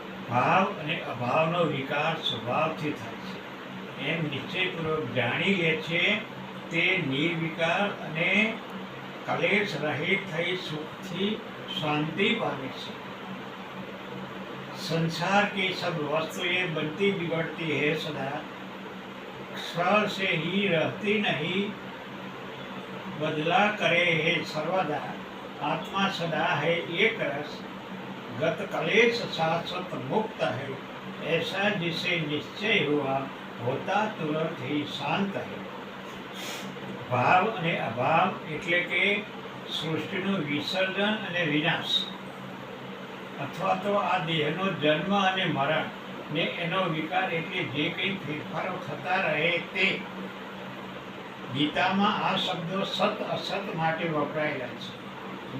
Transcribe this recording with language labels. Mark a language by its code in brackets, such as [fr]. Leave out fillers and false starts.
[gu] ભાવ અને અભાવનો વિકાર સ્વભાવથી થાય છે એમ નિશ્ચયપૂર્વક જાણી લે છે તે નિર્વિકાર અને કલેશ રહિત થઈ સુખથી શાંતિ પામે છે. [hi] संसार की सब वस्तुएं बनती बिगड़ती है सदा, क्षण से ही रहती नहीं, बदला करे है सर्वदा. आत्मा सदा है एक रस, गत कलेश शाश्वत मुक्त है. ऐसा जिसे निश्चय हुआ होता तुरंत ही शांत है. [gu] भाव અને અભાવ એટલે કે સૃષ્ટિનું વિસર્જન અને વિનાશ, અથવા તો આ દેહનો જન્મ અને મરણ ને એનો વિકાર એટલે જે કંઈ ફેરફારો થતા રહે તે. ગીતામાં આ શબ્દો સત અસત માટે વપરાયેલા છે.